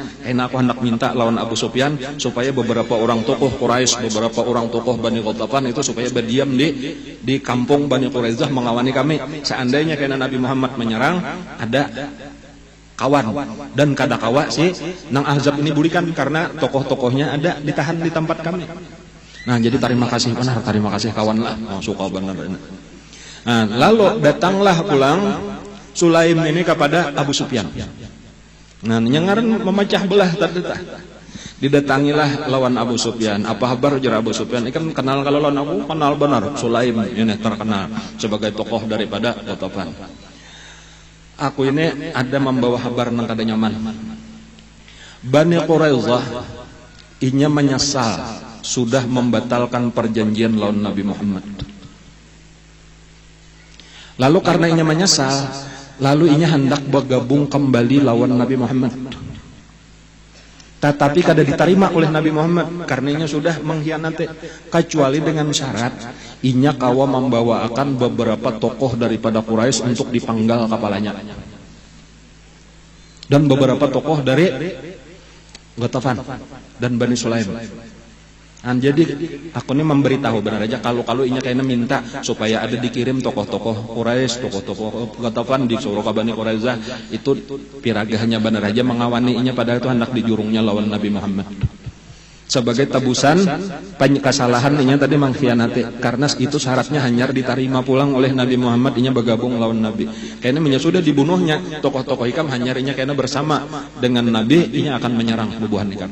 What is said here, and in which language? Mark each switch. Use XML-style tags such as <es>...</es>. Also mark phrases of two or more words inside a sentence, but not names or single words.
<bjn>Karena aku hendak minta lawan Abu Sufyan supaya beberapa orang tokoh Quraisy, beberapa orang tokoh Bani Ghatafan itu supaya berdiam di kampung Bani Quraisyah mengawani kami. Seandainya karena Nabi Muhammad menyerang ada kawan dan kada kawa si nang Ahzab ini bulikan karena tokoh-tokohnya ada ditahan di tempat kami. Nah jadi terima kasih benar, terima kasih kawan lah. Oh, suka benar. Nah, lalu datanglah pulang Sulaim ini kepada Abu Sufyan. Nah nyengaran memecah belah tadi. Didatangilah lawan Abu Sufyan. Apa kabar ujar Abu Sufyan? Ikan kenal kalau lawan aku kenal benar.</bjn> <id>Sulaim ini terkenal sebagai tokoh daripada Ghatafan.</id> <bjn>Aku ini ada membawa kabar nang kada nyaman. Bani Quraisyah inya menyesal sudah membatalkan perjanjian lawan Nabi Muhammad. Lalu karena inya menyesal, lalu inya hendak bergabung kembali lawan Nabi Muhammad. Tetapi kada diterima oleh Nabi Muhammad karena inya sudah mengkhianati, kecuali dengan syarat inya kawa membawakan beberapa tokoh daripada Quraisy untuk dipanggal kepalanya dan beberapa tokoh dari Ghatafan dan Bani Sulaim. Jadi aku ini memberitahu benar aja kalau inya kayaknya minta supaya ada dikirim tokoh-tokoh Quraisy, tokoh-tokoh Ghatafan disuruh ke Bani Quraisyah itu piragahnya benar aja mengawani inya padahal itu hendak dijurungnya lawan Nabi Muhammad. Sebagai tebusan kesalahan inya tadi mengkhianati karena itu syaratnya hanya diterima pulang oleh Nabi Muhammad inya bergabung lawan Nabi. Kayaknya sudah dibunuhnya tokoh-tokoh ikam hanya inya kayaknya bersama dengan Nabi inya akan menyerang bubuhan ikam.</bjn>